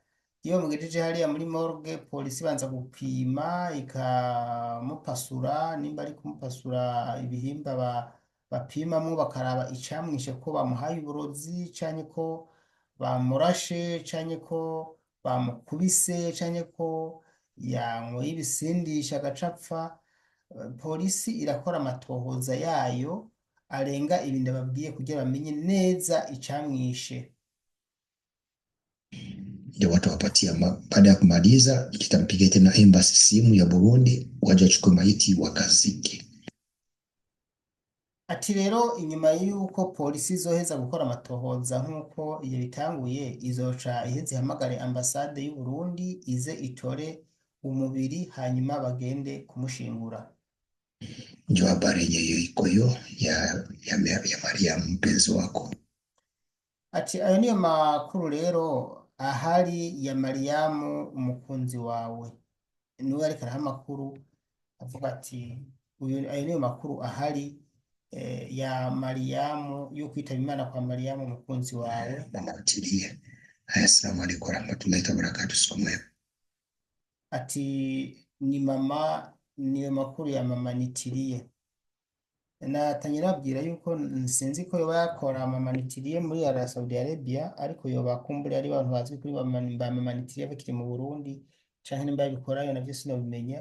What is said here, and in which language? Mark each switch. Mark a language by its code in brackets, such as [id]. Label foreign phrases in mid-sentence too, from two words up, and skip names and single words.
[rn] Iyo bamugejeje hariya muri morgue, polisi banza gupima ikamupasura, nimba ari kumupasura ibihimba bapimamwo bakaraba icamwishe, ko bamuhaye uburozi canke ko bamurashe canke ko bamukubise canke ko yanyweye ibisindisha agacapfa. Polisi irakora amatohoza yayo arenga ibindi babwiye kugira bamenye neza icamwishe. [sw] Ndio watu wapatia baada ya kumaliza, kitampiga tena embassy simu ya Burundi waje wachukue maiti wakazike. [rn] Ati rero inyuma y'uko polisi izoheza gukora amatohoza nk'uko iyo bitanguye, izoca iheze ihamagare ambasade y'u Burundi ize itore umubiri hanyuma bagende kumushingura. [sw] Ndio habari yenyewe iko hiyo ya Mariam mpenzi wako. [rn] Ati ayo niyo makuru rero ahari ya Mariamu umukunzi wawe. Niwe ariko araha amakuru avuga ati ayo niyo makuru ahari ya Mariamu, yo kwitaba Imana kwa Mariamu umukunzi wawe. [sw] Mama utilie. [ar] السلام عليكم ورحمة الله وبركاته. [rn] Somwe. Ati niyo makuru ya mama nitiriye. Natanye nabwira yuko sinzi ko yoba yakora mama nitiriye muri Saudi Arabia, ariko yoba kumbure ari abantu bazwi kuri ba mama nitiriye bakiri mu Burundi canke nimba yabikorayo navyo sinabimenya.